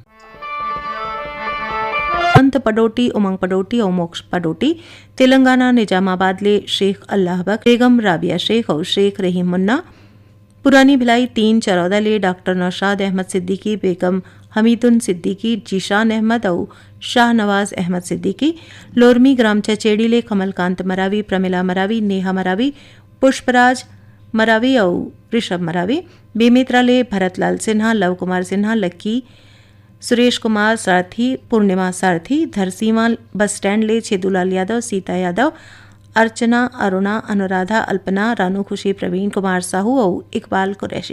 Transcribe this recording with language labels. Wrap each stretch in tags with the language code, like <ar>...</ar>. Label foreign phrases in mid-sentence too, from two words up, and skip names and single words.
<hne>अंत पडोटी, उमंग पडोटी और मोक्ष पडोटी तेलंगाना निजामाबाद ले शेख अल्लाह बक, बेगम राबिया शेख और शेख रहीम मुन्ना। पुरानी भिलाई 3 चरौदा ले डॉक्टर नौशाद अहमद सिद्दीकी, बेगम हमीदुन सिद्दीकी, जीशान अहमद और शाहनवाज अहमद सिद्दीकी। लोरमी ग्राम चचेड़ी ले कमलकांत मरावी, प्रमिला मरावी, नेहा मरावी, पुष्पराज मरावी और ऋषभ मरावी। बेमित्रा ले भरतलाल सिन्हा, लव कुमार सिन्हा, लक्की, सुरेश कुमार सारथी, पूर्णिमा सारथी। धरसीवा बस स्टैंड ले छेदूलाल यादव, सीता यादव, अर्चना, अरुणा, अनुराधा, अल्पना, रानू खुशी, प्रवीण कुमार साहू और इकबाल कुरैशी।</hne>